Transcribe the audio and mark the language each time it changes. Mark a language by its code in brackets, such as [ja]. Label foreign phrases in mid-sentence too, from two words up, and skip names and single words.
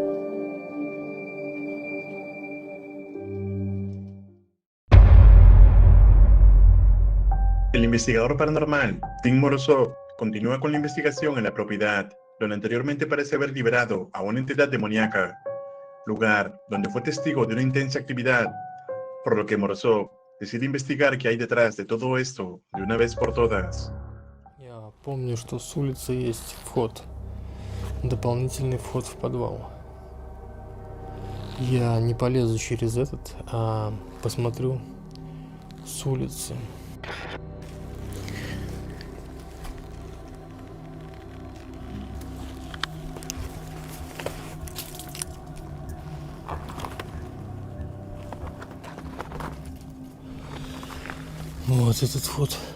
[es] El investigador paranormal Tim Morozov continúa con la investigación en la propiedad donde anteriormente parece haber liberado a una entidad demoníaca, lugar donde fue testigo de una intensa actividad, por lo que Morozov decide investigar qué hay detrás de todo esto de una vez por todas. [ru] Я помню, что с улицы есть вход, дополнительный вход в подвал. Я не полезу через этот, а посмотрю с улицы. Вот этот вход.